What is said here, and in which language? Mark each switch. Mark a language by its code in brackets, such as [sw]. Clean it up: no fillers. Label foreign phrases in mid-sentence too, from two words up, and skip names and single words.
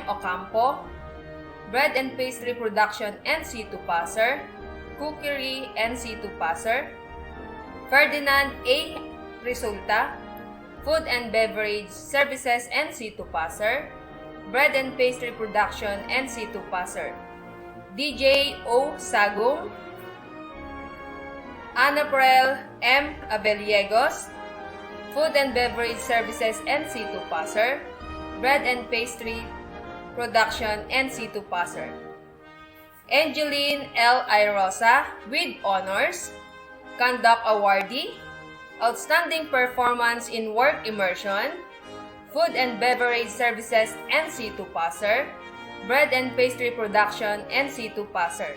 [en] Ocampo, Bread and Pastry Production NC2 passer. Cookery NC2 passer. Ferdinand A. Resulta, Food and Beverage Services NC2 passer. Bread and Pastry Production NC2 passer. DJ O. Sagong, Anaprel M. Abeliegos, Food and Beverage Services NC2 passer. Bread and Pastry Production NC2 passer. Angeline L. Irosa with honors. Conduct Awardee, Outstanding Performance in Work Immersion, Food and Beverage Services NC2 passer, Bread and Pastry Production NC2 passer.